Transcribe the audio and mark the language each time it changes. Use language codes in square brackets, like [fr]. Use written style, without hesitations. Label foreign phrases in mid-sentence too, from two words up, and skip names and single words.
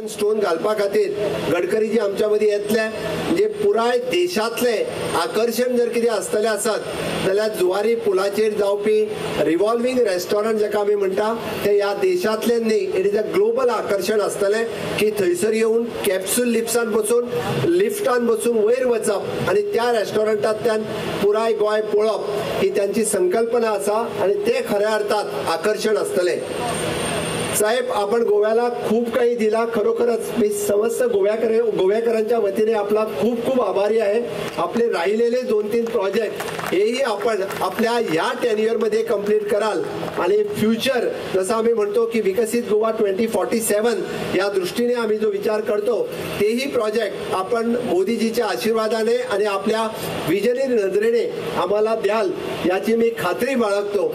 [kok] स्टोन घालपा खातीर गडकरीजी आमच्या मदीं येतले म्हणजे पुराय देशांतले आकर्शण जर कितें आसतलें आसत जाल्यार जुवारी पुलाचेर जावपी रिवॉल्विंग रेस्टॉरंट जेका आमी म्हणटा ते ह्या देशांतले न्ही [en] it is a global [kok] आकर्शण आसतलें की थंयसर येवन कॅप्सूल लिफ्टान बसून लिफ्टान बसून वयर वचप आणि त्या रेस्टॉरंटांतल्यान पुराय गोंय पळोवप ही त्यांची संकल्पना आसा आणि ते खऱ्या अर्थात आकर्षण असतले. [mr] साहेब आपण गोव्याला खूप काही दिला. खरोखरच मी समस्त गोव्याकरांच्या वतीने आपला खूप खूप आभारी आहे. आपले राहिलेले 2-3 प्रोजेक्ट हेही आपण आपल्या ह्या टेन्युअरमध्ये कंप्लीट कराल आणि फ्युचर जसं आम्ही म्हणतो की विकसित गोवा 2047 या दृष्टीने आम्ही जो विचार करतो तेही प्रोजेक्ट आपण मोदीजीच्या आशीर्वादाने आणि आपल्या विजनरी नजरेने आम्हाला द्याल याची मी खात्री बाळगतो.